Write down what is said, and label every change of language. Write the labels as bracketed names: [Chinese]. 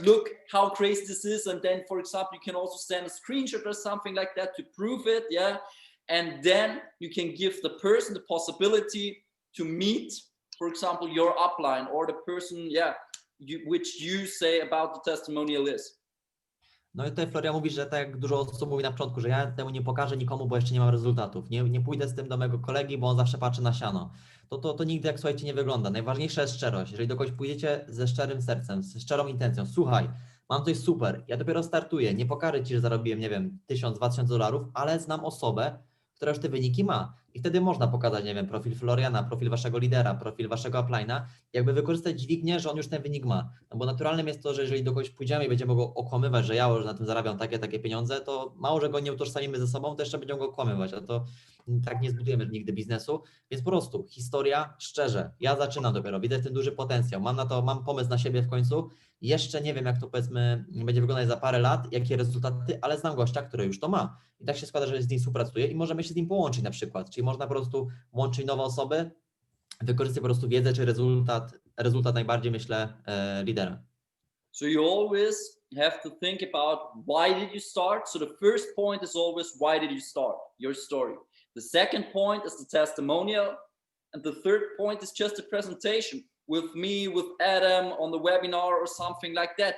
[English] Look how crazy this is. And then, for example, you can also send a screenshot or something like that to prove it. Yeah. And then you can give the person the possibility to meet, for example, your upline or the person, which you say about the testimonial is. [Polish] No i tutaj Florian mówi, że tak jak dużo osób mówi na początku, że ja temu nie pokażę nikomu, bo jeszcze nie mam rezultatów. Nie pójdę z tym do mojego kolegi, bo on zawsze patrzy na siano. To nigdy, jak słuchajcie, nie wygląda. Najważniejsza jest szczerość. Jeżeli do kogoś pójdziecie ze szczerym sercem, ze szczerą intencją, słuchaj, mam coś super, ja dopiero startuję, nie pokażę Ci, że zarobiłem, nie wiem, $1000–2000, ale znam osobę, która już te wyniki ma. I wtedy można pokazać, nie wiem, profil Floriana, profil waszego lidera, profil waszego upline'a, jakby wykorzystać dźwignię, że on już ten wynik ma. No bo naturalnym jest to, że jeżeli do kogoś pójdziemy i będziemy go okłamywać, że ja już na tym zarabiam takie pieniądze, to mało, że go nie utożsamimy ze sobą, to jeszcze będziemy go okłamywać, a to tak nie zbudujemy nigdy biznesu. Więc po prostu historia, szczerze, ja zaczynam dopiero, widzę ten duży potencjał, mam pomysł na siebie w końcu, jeszcze nie wiem, jak to powiedzmy będzie wyglądać za parę lat, jakie rezultaty, ale znam gościa, który już to ma. I tak się składa, że z nim współpracuję i możemy się z nim połączyć na przykład. Czyli można po prostu łączyć nowe osoby, wykorzystać po prostu wiedzę czy rezultat najbardziej, myślę, lidera. [English] So you always have to think about why did you start? So the first point is always why did you start? Your story. The second point is the testimonial. And the third point is just a presentation with me, with Adam on the webinar or something like that.